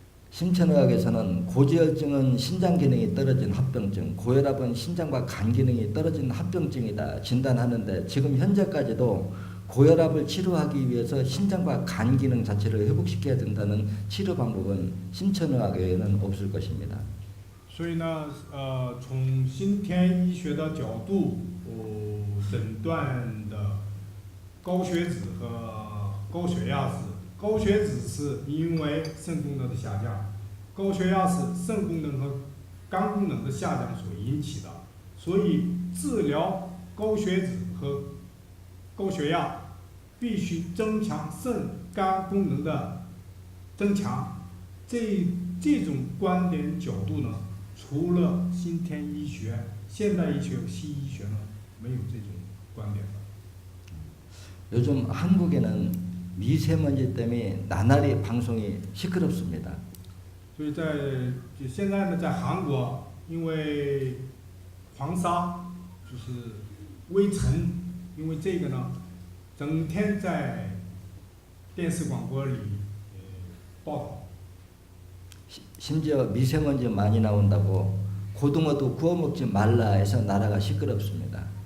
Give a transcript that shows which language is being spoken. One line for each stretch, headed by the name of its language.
Korean: 심천의학에서는 고지혈증은 신장 기능이 떨어진 합병증, 고혈압은 신장과 간 기능이 떨어진 합병증이다 진단하는데 지금 현재까지도 고혈압을 치료하기 위해서 신장과 간 기능 자체를 회복시켜야 된다는 치료 방법은 심천의학 외에는 없을 것입니다.
Chinese: 所以呢，从先天医学的角度，诊断的高血脂和高血压是，高血脂是因为肾功能的下降，高血压是肾功能和肝功能的下降所引起的。所以治疗高血脂和高血压，必须增强肾肝功能的增强。这种观点角度呢，除了先天医学、现代医学、西医学呢，没有这种观点的。
Korean: 요즘 한국에는 미세먼지 때문에 나날이 방송이 시끄럽습니다.
Chinese: 所以现在呢，在韩国，因为黄沙就是微尘，因为这个呢，整天在电视广播里报道。
Korean: 심지어 미세먼지 많이 나온다고 고등어도 구워 먹지 말라 해서 나라가 시끄럽습니다.